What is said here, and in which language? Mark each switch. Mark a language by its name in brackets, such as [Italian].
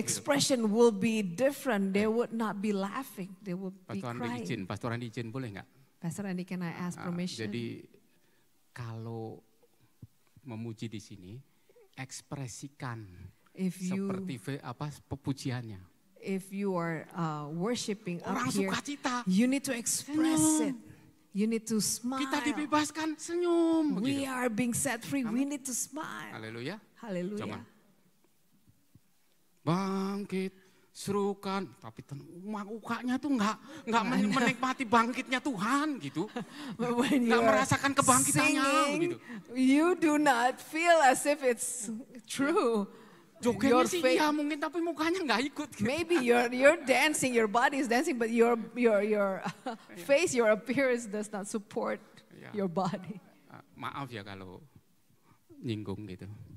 [English] expression will be different. They would not be laughing. They would be crying. [Indonesian] Pastor Andi izin boleh nggak? [English] Pastor Andi, can I ask permission? [Indonesian] Jadi kalau memuji di sini, ekspresikan seperti pujiannya. [English] If you are worshiping up [Indonesian] Orang [English] here, [Indonesian] sukacita. [English] you need to express it. You need to smile. [Indonesian] Kita dibebaskan, senyum. [English] We are being set free. We need to smile. [Indonesian] Haleluya. Haleluya. Jangan. Bangkit, serukan, tapi mukanya tuh nggak menikmati bangkitnya Tuhan gitu. Nggak merasakan kebangkitannya [English] singing, [Indonesian] gitu. [English] You do not feel as if it's true. [Indonesian] Jogetnya sih iya mungkin, tapi mukanya nggak ikut. Gitu. [English] Maybe you're dancing, your body is dancing, but your face, your appearance does not support your body. [Indonesian] Maaf ya kalau nyinggung gitu.